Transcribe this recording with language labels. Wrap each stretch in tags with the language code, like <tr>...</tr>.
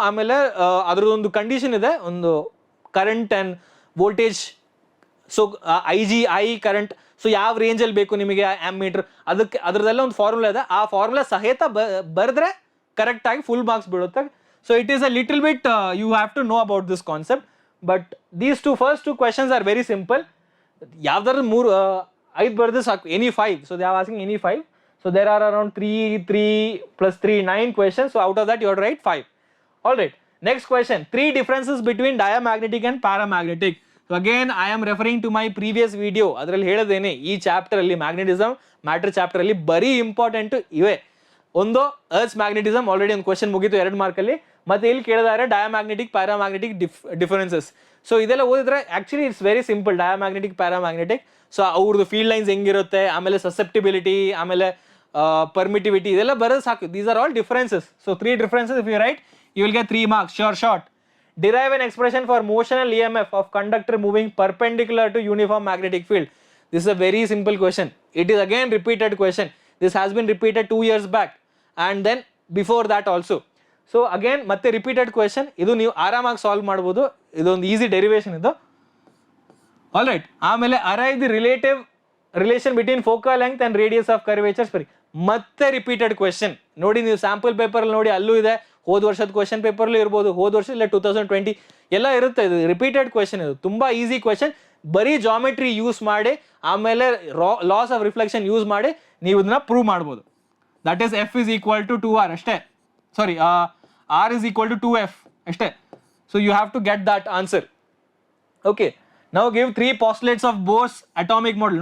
<kn>ಆಮೇಲೆ ಅದರದೊಂದು ಕಂಡೀಷನ್ ಇದೆ, ಒಂದು current and voltage, so I current, so ಯಾವ ರೇಂಜಲ್ಲಿ ಬೇಕು ನಿಮಗೆ ಆಮ್ಮೀಟರ್, ಅದಕ್ಕೆ ಅದರದೆಲ್ಲ ಒಂದು ಫಾರ್ಮುಲಾ ಇದೆ. ಆ ಫಾರ್ಮುಲಾ ಸಹಿತ ಬರೆದ್ರೆ ಕರೆಕ್ಟಾಗಿ ಫುಲ್ ಮಾರ್ಕ್ಸ್ ಬೀಳುತ್ತೆ.</kn> <en>So it is a little bit you have to know about this concept, but these first two questions are very simple.</en> <kn>ಯಾವ್ದಾದ್ರು 5 ಬರೆದು ಸಾಕು, any 5.</kn> <en>So they are asking any 5. So there are around 3 plus 3 9 questions. So out of that you have to write 5. All right. Next question. 3 differences between diamagnetic and paramagnetic. So again I am referring to my previous video.</en> <kn>Adralli heladene ee chapter alli magnetism matter chapter alli bari important ive. Ondo earth's magnetism already ಒಂದು question ಮುಗಿತು 2 mark ಅಲ್ಲಿ. ಮತ್ತೆ ಇಲ್ಲಿ ಕೇಳಿದಾರೆ diamagnetic paramagnetic differences. So ಇದೆಲ್ಲ ಓದಿದ್ರೆ</kn> <en>actually it's very simple,</en> <kn>diamagnetic paramagnetic. So ಅವ್ರದ್ದು field lines ಹೆಂಗಿರುತ್ತೆ, ಆಮೇಲೆ ಸಸೆಪ್ಟಿಬಿಲಿಟಿ, ಆಮೇಲೆ permittivity, ಇದೆಲ್ಲ ಬರೋದು ಸಾಕು.</kn> <en>These are all differences. So 3 differences if you write, you will get 3 marks, sure shot. Derive an expression for motional EMF of conductor moving perpendicular to uniform magnetic field. This is a very simple question. It is again repeated question. This has been repeated 2 years back and then before that also. So again</en> <kn>ಮತ್ತೆ</kn> <en>repeated question.</en> <kn>ಇದು ನೀವು ಆರಾಮಾಗಿ solve ಮಾಡ್ಬೋದು, ಇದೊಂದು easy derivation ಇದು.</kn> <en>All right.</en> <kn>ಆಮೇಲೆ</kn> <en>arrive the relative relation between focal length and radius of curvature.</en> <kn>ಸರಿ, ಮತ್ತೆ ರಿಪೀಟೆಡ್ ಕ್ವೆಶನ್ ನೋಡಿ, ನೀವು ಸ್ಯಾಂಪಲ್ ಪೇಪರ್ ನೋಡಿ ಅಲ್ಲೂ ಇದೆ, ಹೋದ ವರ್ಷದ ಕ್ವೆಶನ್ ಪೇಪರ್ಲ್ಲೂ ಇರ್ಬೋದು, ಹೋದ ವರ್ಷ ಇಲ್ಲ 2020 ಎಲ್ಲ ಇರುತ್ತೆ. ಇದು ರಿಪೀಟೆಡ್ ಕ್ವೆಶನ್, ಇದು ತುಂಬಾ ಈಸಿ ಕ್ವೆಶನ್. ಬರೀ ಜಾಮೆಟ್ರಿ ಯೂಸ್ ಮಾಡಿ ಆಮೇಲೆ ಲಾಸ್ ಆಫ್ ರಿಫ್ಲೆಕ್ಷನ್ ಯೂಸ್ ಮಾಡಿ ನೀವು ಇದನ್ನ ಪ್ರೂವ್ ಮಾಡ್ಬೋದು.</kn> <en>that is F = 2R</en> <kn>ಅಷ್ಟೇ,</kn> <en>Sorry R = 2F ಅಷ್ಟೇ. So you have to get that answer. Okay,</en> <kn>ನಾವು</kn> <en>Give 3 postulates of Bohr's atomic model.</en>